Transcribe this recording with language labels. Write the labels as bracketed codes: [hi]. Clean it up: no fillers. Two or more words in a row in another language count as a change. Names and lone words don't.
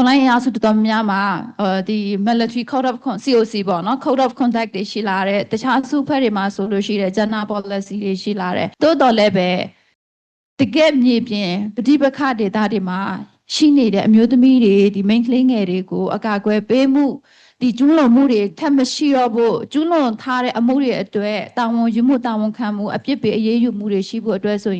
[my] များစုတော်များမှာဒီ [en] military code of COC [my] ပေါ့နော် [en] code of conduct [my] တွေရှိလာတယ်တခြားစုဖွဲ့တွေမှာဆိုလို့ရှိတယ် [en] gender policy [my] တွေရှိလာတယ်တိုးတော်လည်းပဲတကယ်မြေပြင်ပဋိပက္ခဒေသတွေမှာရှိနေတဲ့အမျိုးသမီးတွေဒီ main ကလေးငယ်တွေကိုအကာအကွယ်ပေးမှုဒီကျူးလွန်မှုတွေထပ်မရှိတော့ဖို့ကျူးလွန်ထားတဲ့အမှုတွေအတွက်တာဝန်ယူမှုတာဝန်ခံမှုအပြစ်ပေးအရေးယူမှုတွေရှိဖို့အတွက်ဆို